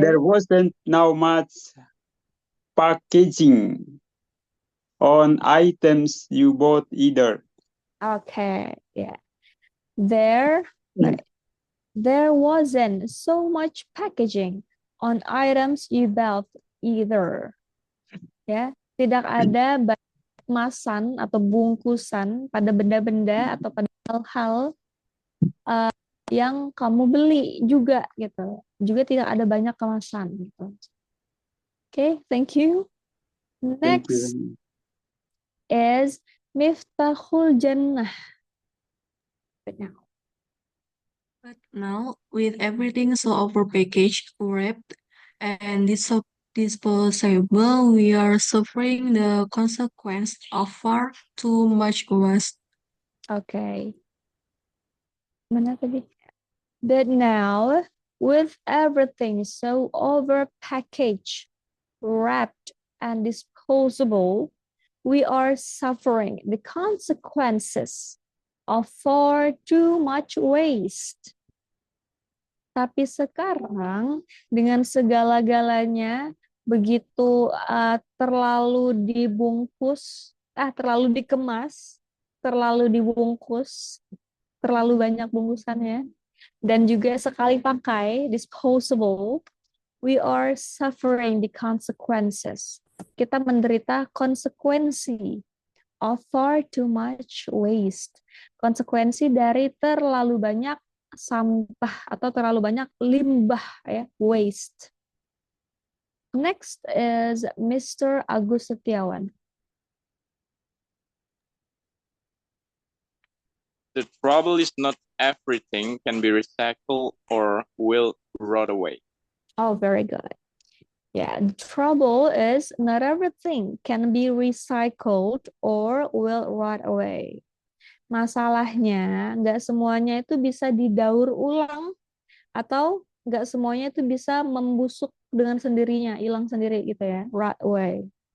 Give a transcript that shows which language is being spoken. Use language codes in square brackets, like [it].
[en] There wasn't now much packaging on items you bought either. Okay, yeah. There wasn't so much packaging on items you bought either. [id] Ya, tidak ada kemasan atau bungkusan pada benda-benda atau pada hal-hal yang kamu beli juga gitu. Juga tidak ada banyak kemasan gitu. [en] Okay, thank you. Thank Next you. is Miftahul Jannah. But now, with everything so overpackaged, wrapped, and disposable, we are suffering the consequence of far too much waste. [id] Okay. Mana tadi? [en] But now, with everything so overpackaged, wrapped, and disposable, we are suffering the consequences of far too much waste. [id] Tapi sekarang dengan segala-galanya begitu terlalu dibungkus, terlalu dikemas, terlalu dibungkus, terlalu banyak bungkusannya, dan juga sekali pakai, disposable, [en] we are suffering the consequences. [id] Kita menderita konsekuensi [en] of far too much waste. [id] Konsekuensi dari terlalu banyak sampah atau terlalu banyak limbah ya, waste. [en] Next is Mr. Agus Setiawan. The trouble is not everything can be recycled or will rot away. Oh, very good. Yeah, the trouble is not everything can be recycled or will rot away. [id] Masalahnya, nggak semuanya itu bisa didaur ulang atau nggak semuanya itu bisa membusuk dengan sendirinya, hilang sendiri gitu ya, [en] rot away.